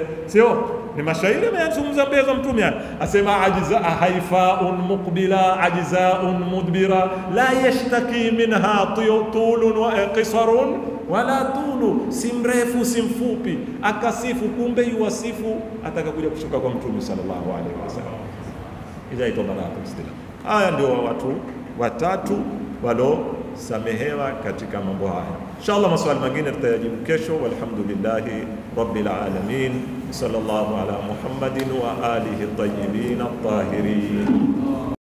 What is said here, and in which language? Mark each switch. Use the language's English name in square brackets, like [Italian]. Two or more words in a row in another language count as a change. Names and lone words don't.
[Swahili] Sio ni mashairi yanazungumza mbele za mtume hapa, asema [Arabic] أجزاء هيفاء مقبلة أجزاء مدبرة لا يشتكي منها طول ولا قصر ولا طول, [Swahili] si mrefu si mfupi, akasifu kumbe yuwasifu atakakuja kushuka kwa mtume [Arabic] صلى الله عليه وسلم. [Swahili] Inaitwa baraka istila. Haya ndio watu watatu walosamehewa katika mambo haya. Inshallah maswali mengine tutayajibu kesho. [Arabic] والحمد لله رب العالمين صلى الله على محمد وآله الطيبين الطاهرين.